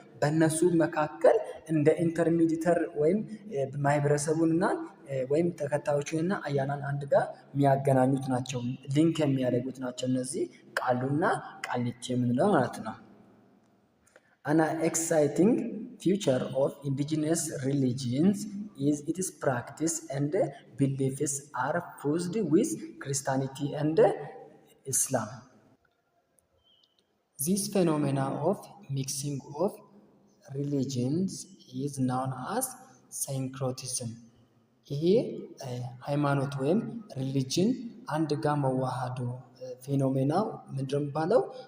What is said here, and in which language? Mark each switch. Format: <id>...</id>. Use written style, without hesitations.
<am>በእነሱ መካከል እንደ ኢንተርሚዲተር ወይም ማህበረሰቡንና ወይም ተከታዮቹንና አያናን አንድ ጋር የሚያገናኙት ናቸው፣ ሊንክ የሚያደርጉት ናቸው። እነዚህ ቃሉና ቃሊቲ የምንለው ማለት ነው።</am> <en>አን ኤክሳይቲንግ ፊውቸር ኦፍ ኢንዲጂነስ ሪሊጂንስ is its practice and beliefs are fused with Christianity and Islam. This phenomena of mixing of religions is known as syncretism.</en> <am>ይሄ ሃይማኖት ወይም ሪሊጅን አንድ ጋር መዋሃዱ ፌኖሜናው ምንድነው የሚባለው?</am>